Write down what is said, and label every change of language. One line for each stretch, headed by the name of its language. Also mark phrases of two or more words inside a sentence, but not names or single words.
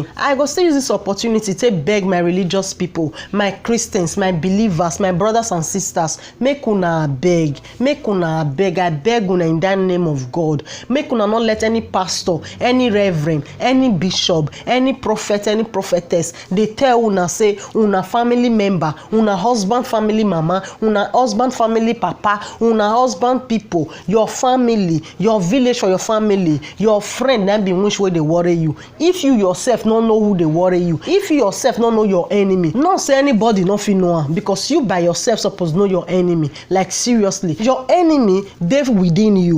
Nigerian Pidgin: I go still use this opportunity to beg my religious people, my Christians, my believers, my brothers and sisters, make una beg, I beg una in that name of God. Make una not let any pastor, any reverend, any bishop, any prophet, any prophetess, they tell una say una family member, una husband family mama, una husband family papa, una husband people, your family, your village or your family, your friend that be which way they worry you. If you yourself don't know who they worry you, if you yourself don't know your enemy, not say anybody not fit know am, because you by yourself supposed know your enemy. Like seriously, your enemy they within you.